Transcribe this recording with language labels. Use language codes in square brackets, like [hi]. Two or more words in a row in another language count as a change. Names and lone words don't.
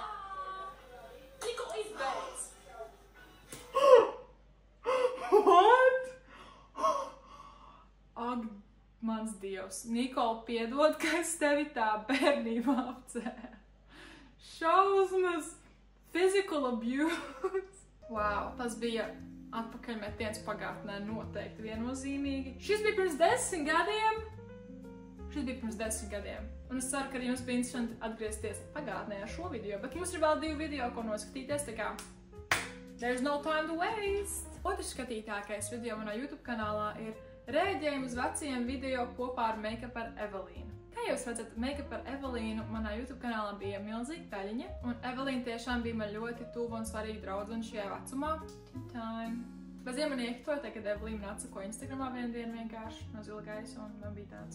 [lv] Nikola izbeidz! [en] What? [lv] Ak, mans Dievs, Nikola, piedod, ka es tevi tā bērnībā apcēlu. Šausmas, [en] physical abuse. [lv] Wow, tas bija atpakaļmetiens pagātnē noteikti viennozīmīgi. Šis bija pirms 10 gadiem. Un es ceru, ka arī jums bija interesanti atgriezties pagātnē ar šo video, bet mums ir vēl 2 video, ko noskatīties, tā kā [en] there's no time to waste. [lv] Otrs skatītākais video manā YouTube kanālā ir Reaģējumu uz vecajiem video kopā ar Make-up ar Evelīnu. Kā jūs redzat, Make-up ar Evelīnu manā YouTube kanālā bija milzīga peļņa, un Evelīna tiešām bija man ļoti tuva un svarīga draudzene šajā vecumā. Bez ja man iektoja, kad Evelīna atsako Instagramā vienu dienu vienkārši no zila gaisa, un man bija tāds...